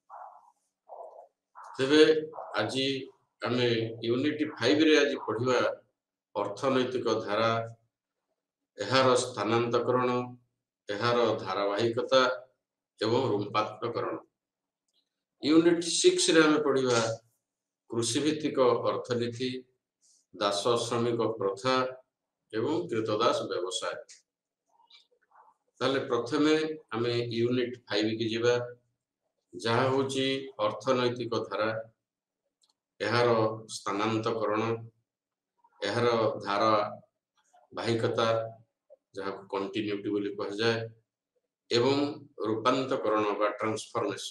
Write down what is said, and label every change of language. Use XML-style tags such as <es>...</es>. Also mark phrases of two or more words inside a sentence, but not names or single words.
<or>ତେବେ ଆଜି ଆମେ ୟୁନିଟ 5 ରେ ଆଜି ପଢ଼ିବା ଅର୍ଥନୈତିକ ଧାରା ଏହାର ସ୍ଥାନାନ୍ତରଣ ଏହାର ଧାରାବାହିକତା ଏବଂ ରୂପାନ୍ତରଣ। ୟୁନିଟ 6 ରେ ଆମେ ପଢ଼ିବା କୃଷି ଭିତ୍ତିକ ଅର୍ଥନୀତି ଦାସ ଶ୍ରମିକ ପ୍ରଥା ଏବଂ କ୍ରୀତଦାସ ବ୍ୟବସାୟ। ତାହେଲେ ପ୍ରଥମେ ଆମେ ୟୁନିଟ 5 କୁ ଯିବା ଯାହା ହେଉଛି ଅର୍ଥନୈତିକ ଧାରା ଏହାର ସ୍ଥାନାନ୍ତରଣ ଏହାର ଧାରା ବାହିକତା ଯାହା କଣ୍ଟିନ୍ୟୁଟି ବୋଲି କୁହାଯାଏ ଏବଂ ରୂପାନ୍ତରଣ ବା ଟ୍ରାନ୍ସଫର୍ମେସନ।</or>